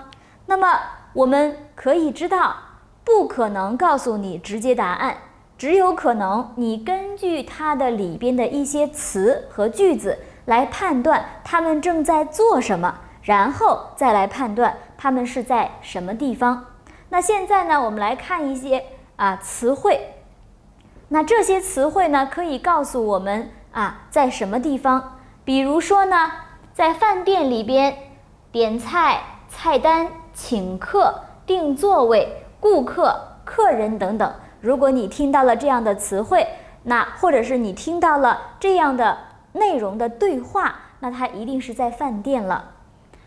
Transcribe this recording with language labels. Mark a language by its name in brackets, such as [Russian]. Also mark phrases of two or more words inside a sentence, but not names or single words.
[Chinese] 那麼我們可以知道，不可能告訴你直接答案，只有可能你根據它的裡邊的一些詞和句子來判斷他們正在做什麼，然後再來判斷他們是在什麼地方。那現在呢，我們來看一些詞彙。那這些詞彙呢，可以告訴我們在什麼地方。比如說呢，在飯店裡邊，點菜、菜單、請客、訂座位、顧客、客人等等。如果你聽到了這樣的詞彙，那或者是你聽到了這樣的內容的對話，那它一定是在飯店了。